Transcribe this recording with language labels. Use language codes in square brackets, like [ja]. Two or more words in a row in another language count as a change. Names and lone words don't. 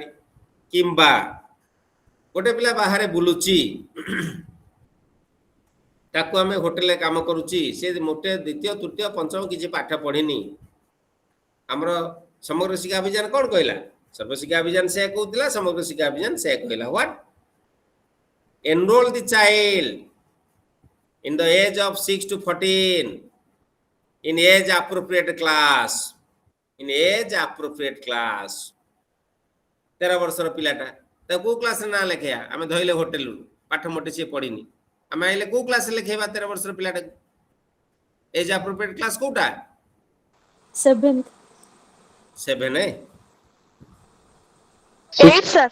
[or] କିମ୍ବା ଗୋଟେ ପିଲା ବାହାରେ ବୁଲୁଛି, ତାକୁ ଆମେ ହୋଟେଲରେ କାମ କରୁଛି, ସେ ମୋଟେ ଦ୍ୱିତୀୟ ତୃତୀୟ ପଞ୍ଚମ କିଛି ପାଠ ପଢିନି। ଆମର ସମଗ୍ର ଶିକ୍ଷା ଅଭିଯାନ କ'ଣ କହିଲା? ସର୍ବଶିକ୍ଷା ଅଭିଯାନ ସେୟା କହୁଥିଲା, ସମଗ୍ର ଶିକ୍ଷା ଅଭିଯାନ ସେୟା କହିଲା। ହ୍ୱାଟ? [en] Enroll the child in the age of 6 to 14 in age appropriate class. In age appropriate class. [or] 13 ବର୍ଷର ପିଲାଟା ତାକୁ କୋଉ କ୍ଲାସରେ ନାଁ ଲେଖେଇବା? ଆମେ ଧଇଲେ ହୋଟେଲରୁ, ପାଠ ମୋଟେ ସିଏ ପଢିନି, ଆମେ ଆଇଲେ କୋଉ କ୍ଲାସରେ ଲେଖେଇବା 13 ବର୍ଷର ପିଲାଟାକୁ? [en] age appropriate class କୋଉଟା? [or] 7th 7 8 ସାର୍।